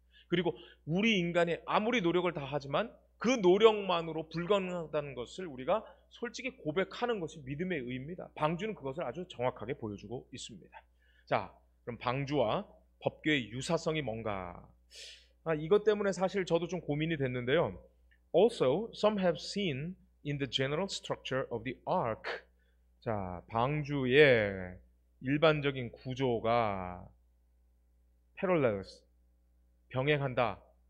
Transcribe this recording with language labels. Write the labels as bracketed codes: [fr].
[ko] 그리고 우리 인간이 아무리 노력을 다 하지만 그 노력만으로 불가능하다는 것을 우리가 솔직히 고백하는 것이 믿음의 의입니다. 방주는 그것을 아주 정확하게 보여주고 있습니다. 자, 그럼 방주와 법궤의 유사성이 뭔가? 이것 때문에 사실 저도 좀 고민이 됐는데요. [en] Also, some have seen in the general structure of the ark. [ko] 자, 방주의 일반적인 구조가 parallels, 병행한다.